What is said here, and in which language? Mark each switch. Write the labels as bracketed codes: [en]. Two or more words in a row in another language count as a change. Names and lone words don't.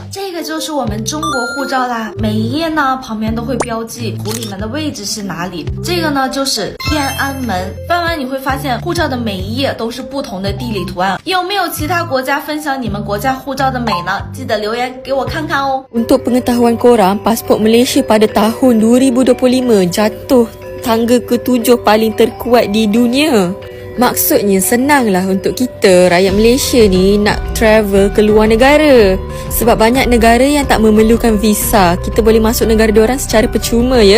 [zh] 这个就是我们中国护照啦，每一页呢旁边都会标记湖里门的位置是哪里。这个呢就是天安门。翻完你会发现护照的每一页都是不同的地理图案。有没有其他国家分享你们国家护照的美呢？记得留言给我看看哦。 [ms] Untuk pengetahuan korang, pasport Malaysia pada tahun 2025 jatuh tangga ke-7 paling terkuat di dunia. Maksudnya senanglah untuk kita rakyat Malaysia ni nak travel ke luar negara. Sebab banyak negara yang tak memerlukan visa. Kita boleh masuk negara diorang secara percuma ya.